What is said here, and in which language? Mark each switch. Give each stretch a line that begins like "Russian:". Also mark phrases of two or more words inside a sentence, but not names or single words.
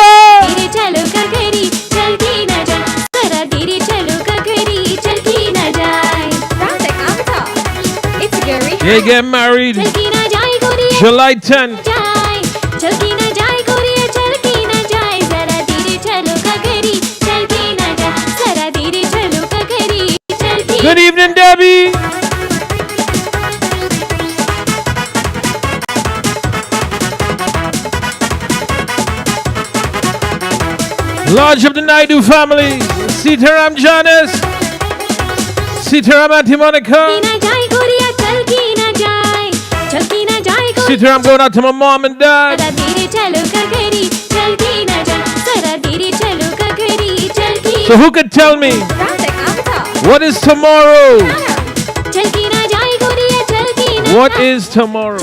Hindi: धीरे चलो ककरी चलती न जाए जरा धीरे चलो ककरी चलती न जाए
English: It's Gary. They get married
Hindi: चलती न जाए गोरिया
English: July 10th.
Hindi: जाए चलती न जाए गोरिया चलती न जाए जरा धीरे चलो ककरी चलती न जाए जरा धीरे चलो ककरी चलती
English: Good evening, Debbie. Lodge of the Naidu family. Sitaram Janice. Sitaram Auntie Monica.
Hindi: न जाए गोरिया चलती न जाए चलती न जाए
English: Sitaram going out to my mom and dad.
Hindi: जरा धीरे चलो ककरी चलती न जाए जरा धीरे चलो ककरी चलती
English: So who could tell me what is tomorrow?
Hindi: चलती न जाए गोरिया चलती न
English: What is tomorrow?